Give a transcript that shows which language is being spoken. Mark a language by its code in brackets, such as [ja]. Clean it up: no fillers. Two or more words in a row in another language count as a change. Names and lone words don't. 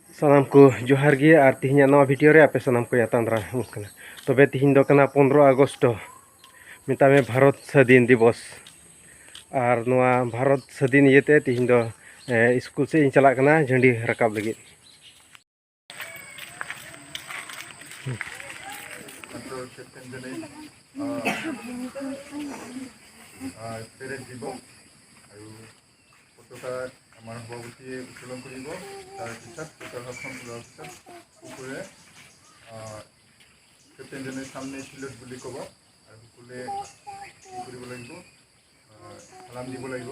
[sat] Salam ko johar gi ar tihinya nawa video re ape sanam ko yatan dra kana. Tobe tihin do kana 15 Agosto mitame Bharat Sadin Divos. Ar noa Bharat Sadin yete tihin do school se in chalak kana jhandi rakab lagi. [as] পেৰেড দিব আৰু পতাকা আমাৰ সভাপতিয়ে উত্তোলন কৰিব। তাৰপিছত পতাকাখন ওলোৱাৰ পিছত সকলোৱে কেপ্টেইনজনে সামনে চিলট বুলি ক'ব আৰু সকলোৱে কি কৰিব লাগিব, সালাম দিব লাগিব।